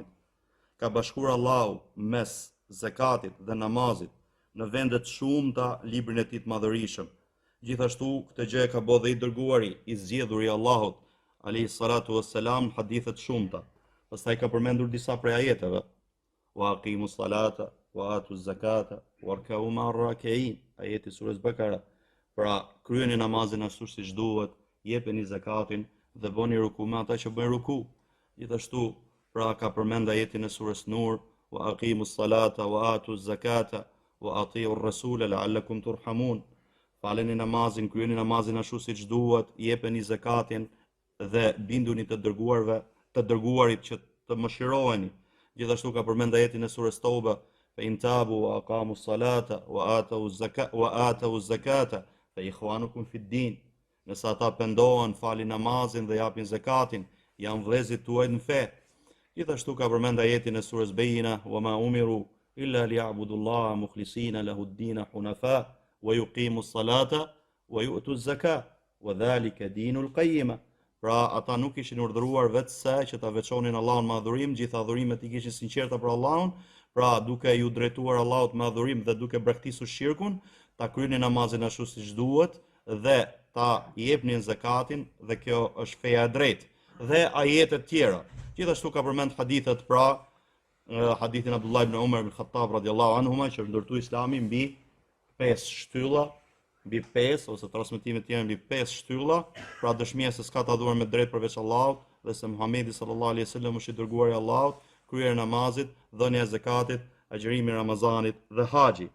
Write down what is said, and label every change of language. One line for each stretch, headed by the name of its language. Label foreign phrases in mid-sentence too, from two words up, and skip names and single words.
Albanian: Ka bashkuar Allahu mes zakatit dhe namazit në vendet shumëta librin e tij të madhërisëm. Gjithashtu këtë gjë ka bërë dhe i dërguari i zgjedhur i Allahut
Arabic: عليه الصلاة والسلام
Albanian: hadithe të shumta. Pastaj ka përmendur disa prej ajeteve.
Arabic: وأقيموا الصلاة وآتوا الزكاة واركعوا مع الراكعين.
Albanian: Ajeti surës Bakara. Pra kryeni namazin ashtu siç duhet, jepeni zakatin dhe bëni ruku me ata që bëjnë ruku. Gjithashtu pra ka përmend ajetin e surës Nur,
Arabic: وأقيموا الصلاة وآتوا الزكاة وأطيعوا الرسول لعلكم ترحمون.
Albanian: Faleni namazin, kryeni namazin ashtu siç duhet, jepeni zakatin dhe binduni të dërguarit që të mëshiroheni. Gjithashtu ka përmend ajetin e surës Tauba,
Arabic: فإن تابوا وأقاموا الصلاة وآتوا الزكاة فإخوانكم في الدين.
Albanian: Nëse ata pendohen, falin namazin dhe japin zakatin, janë vëllezërit tuaj në fe. Gjithashtu ka përmend ajetin e surës Bejina,
Arabic: وما أمروا إلا ليعبدوا الله مخلصين له الدين حنفاء ويقيموا الصلاة ويؤتوا الزكاة وذلك دين القيمة.
Albanian: Pra ata nuk ishin urdhëruar vetëse që ta veçonin Allahun me adhurim, gjithë adhurimet i kishin sinqerta për Allahun, pra duke ju drejtuar Allahut me adhurim dhe duke braktisur shirkun, ta kryeni namazin ashtu siç duhet dhe ta jepnin zakatin, dhe kjo është feja e drejtë. Dhe ajete të tjera. Gjithashtu ka përmend hadithet, pra hadithin Abdullah ibn Umar ibn Khattab
Arabic: رضي الله عنهما
Albanian: që ndërtu Islami mbi 5 shtylla, mbi 5 ose transmetimet tjera mbi 5 shtylla, pra dëshmia se s'ka të adhuruar me drejt përveç Allahut dhe se Muhamedi
Arabic: صلى الله عليه وسلم
Albanian: është i dërguari i Allahut, kryerja e namazit, dhënia e zakatit, agjërimi i Ramazanit dhe haxhi.